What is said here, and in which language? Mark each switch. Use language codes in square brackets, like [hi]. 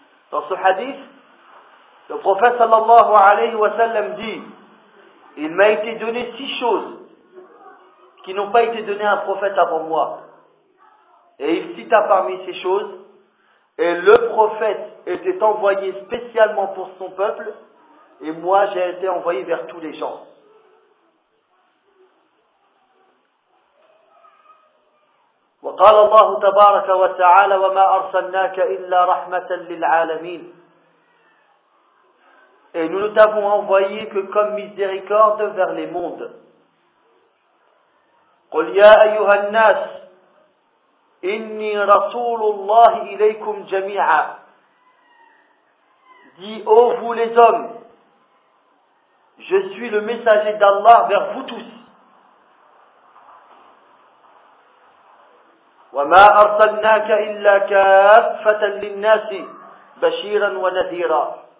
[fr] Dans ce hadith, le prophète [ar] sallallahu alayhi wa sallam [fr] dit, il m'a été donné 6 choses qui n'ont pas été données à un prophète avant moi. Et il cita parmi ces choses, et le prophète était envoyé spécialement pour son peuple, et moi j'ai été envoyé vers tous les gens. [ar] وقال الله تبارك وتعالى وما أرسلناك إلا رحمة للعالمين. [fr] Et nous ne t'avons envoyé que comme miséricorde vers les mondes. [ar] قل يا أيها الناس إني رسول الله إليكم جميعا. [fr] Dis ô vous les hommes, je suis le messager d'Allah vers vous tous. [ar] وَمَا أَرْسَلْنَاكَ إِلَّا كَافَّةً لِلنَّاسِ بَشِيرًا وَنَذِيرًا.